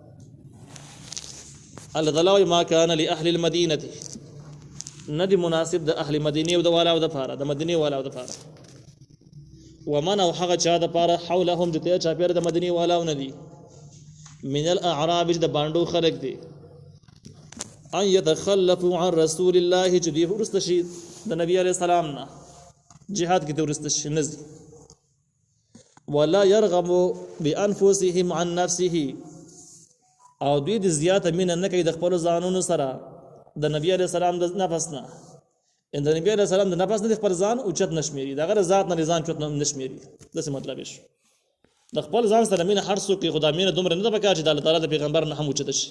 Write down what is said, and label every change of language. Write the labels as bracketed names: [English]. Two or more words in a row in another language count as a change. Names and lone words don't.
[Pashto] الله تعالی وایي [Arabic] ما کان لاهل المدینة، [Pashto] نه دی مناسب د اهل مدینې او د والاو دپاره، د مدینې والاو دپاره، ومن او هغه چا دپاره حولهم چې ته چاپېره د مدینې والاو نه دي، [Arabic] من الاعراب [Pashto] چې د بانډو خلک دي، [Arabic] ان يتخلفوا عن رسول الله [Pashto] چې دوی وروسته شي د نبي [Arabic] علیه السلام [Pashto] نه، جهاد کې ته وروسته شي نه ځي، [Arabic] ولا يرغبوا بانفسهم عن نفسه، [Pashto] او دوی د زیاته مینه نه کوي د خپلو ځانونو سره د نبی [Arabic] علیه السلام [Pashto] د نفس نه، د نبی [Arabic] علیه السلام [Pashto] د نفس نه د خپل ځان اوچت نه شمېري، د هغه ذات نه ځان اوچت نه شمېري. داسې مطلب یې شو د خپل ځان سره مینه هر څوک کوي، خو دا مینه دومره نه ده پکار چې د الله تعالی د پیغمبر نه هم اوچته شي.